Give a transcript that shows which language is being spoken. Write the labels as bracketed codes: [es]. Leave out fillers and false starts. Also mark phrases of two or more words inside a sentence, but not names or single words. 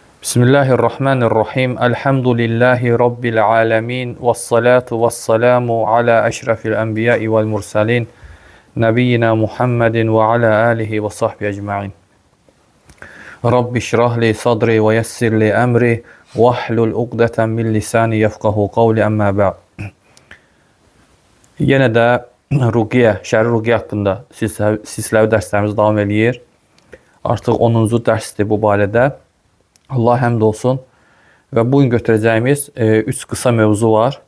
[ar] بسم الله الرحمن الرحيم. الحمد لله رب العالمين. والصلاة والسلام على أشرف الأنبياء والمرسلين. نبينا محمد وعلى آله وصحبه أجمعين. رب اشرح لي صدري ويسر لي أمري. واحلل عقدة من لساني يفقهوا قولي أما بعد. [az] Yenə də ruqiyyə, şəri ruqiyyə haqqında silsiləvi dərslərimiz davam eləyir. Artıq 10-cu dərsdir bu barədə. Allah həmd olsun. Və bugün götürəcəyimiz 3 qısa mövzu var.